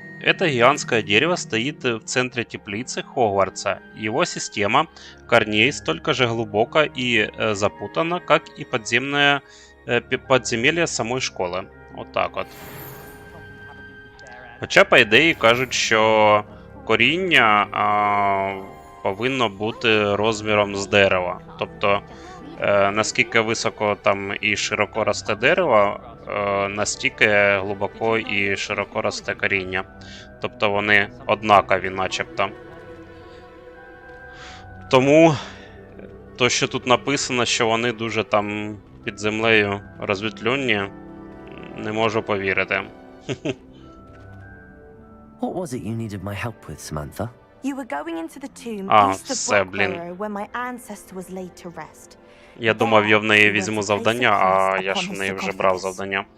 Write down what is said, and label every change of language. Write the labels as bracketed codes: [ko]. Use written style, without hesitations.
[ru] Это гигантское дерево стоит в центре теплицы Хогвартса. Его система корней столько же глубока и запутана, как и подземелье [uk] самої школи. Отак от. Хоча, по ідеї, кажуть, що коріння повинно бути розміром з дерева. Тобто, наскільки високо там і широко росте дерево, настільки глибоко і широко росте коріння. Тобто вони однакові начебто. Тому, то, що тут написано, що вони дуже там під землею розвітлюнні, не можу повірити. [en] What was it you needed my help with, Samantha? You were going into the tomb east of [uk] все, блін. [en] Blackburrow where my ancestor was laid to rest. [uk] Я думав, я в неї візьму завдання, а я ж в неї вже брав завдання.